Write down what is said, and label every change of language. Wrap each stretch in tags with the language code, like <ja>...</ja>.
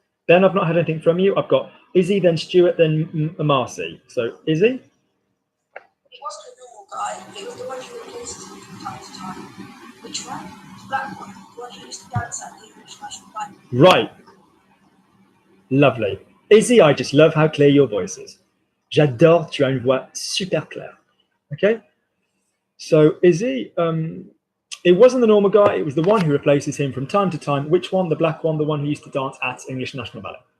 <en>Ben, I've not had anything from you. I've got Izzy, then Stuart, then Marcy. So, Izzy? It wasn't a normal guy. It was the one who replaced him from time to time. Which one? The black one. The one who used to dance at the English national band. Right. Lovely. Izzy, I just love how clear your voice is.</en> <fr>J'adore, tu as une voix super claire.</fr> <en>Okay? So, Izzy, it wasn't the normal guy. It was the one who replaces him from time to time. Which one? The black one, the one who used to dance at English National Ballet.</en>